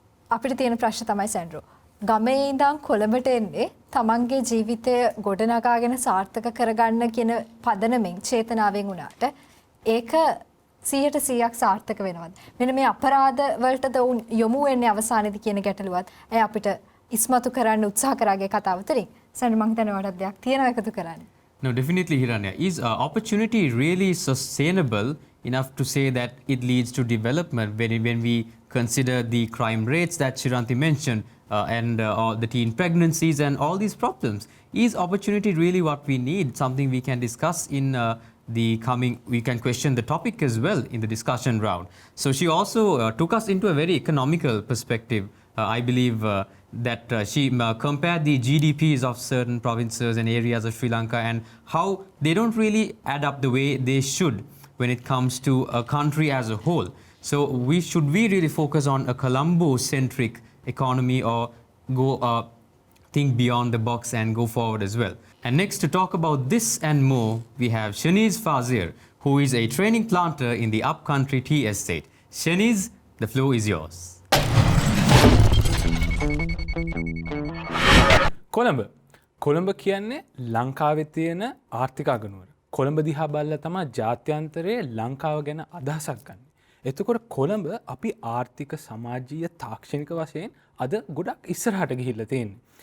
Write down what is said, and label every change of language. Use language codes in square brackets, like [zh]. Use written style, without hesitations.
[si] අපිට තියෙන ප්‍රශ්න තමයි සෙන්ඩ්‍රෝ ගමේ ඉඳන් කොළඹට එන්නේ තමන්ගේ ජීවිතය ගොඩනගාගෙන සාර්ථක කරගන්න කියන පදනමෙන් චේතනාවෙන් උනාට ඒක 100% සාර්ථක වෙනවද? මෙන්න මේ අපරාධ වලටද යොමු වෙන්නේ අවසානයේදී කියන ගැටලුවත් ඇයි අපිට ඉස්මතු කරන්න උත්සාහ කරාගේ කතාව තුළින් සෙන්ඩ්‍රෝ මම හිතනවා වඩාත් දෙයක් තියෙනවා එකතු කරන්න. [en] No, definitely, Hiranya. Is opportunity really sustainable enough to say that it leads to development when we consider the crime rates that Chiranti mentioned and all the teen pregnancies and all these problems? Is opportunity really what we need? Something we can discuss in the coming, we can question the topic as well in the discussion round. So she also took us into a very economical perspective. I believe that she compared the GDPs of certain provinces and areas of Sri Lanka and how they don't really add up the way they should when it comes to a country as a whole. So we really focus on a Colombo-centric economy or go think beyond the box and go forward as well. And next to talk about this and more, we have Shaniz Fazir, who is a training planter in the upcountry tea estate. Shaniz, the floor is yours. [si] Colombo කියන්නේ ලංකාවේ තියෙන ආර්ථික අගනුවර. කොළඹ දිහා බලලා තමයි ජාත්‍යන්තරයේ ලංකාව ගැන අදහසක් ගන්න. එතකොට කොළඹ අපි ආර්ථික සමාජීය තාක්ෂණික වශයෙන් අද ගොඩක් ඉස්සරහට ගිහිල්ලා තියෙන්නේ.